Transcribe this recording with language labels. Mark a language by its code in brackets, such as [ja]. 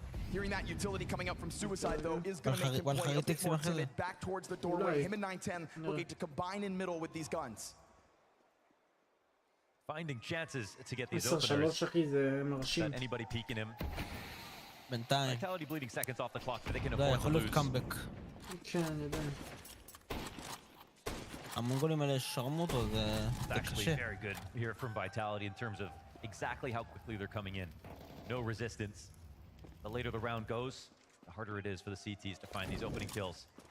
[en] Hearing that utility coming up from Suicide, though, is going to make him play a bit more timid back towards the doorway. Him and 910 looking to combine in middle with these guns. Finding chances to get these openers. That anybody peeking him. Vitality bleeding seconds off the clock, but they can afford to lose. [he] כן, אני יודע. המונגולים האלה שרמוטו, זה קשה. [en] Actually very good here from Vitality in terms of exactly how quickly they're coming in. No resistance. The later the round goes, the harder it is for the CTs to find these opening kills.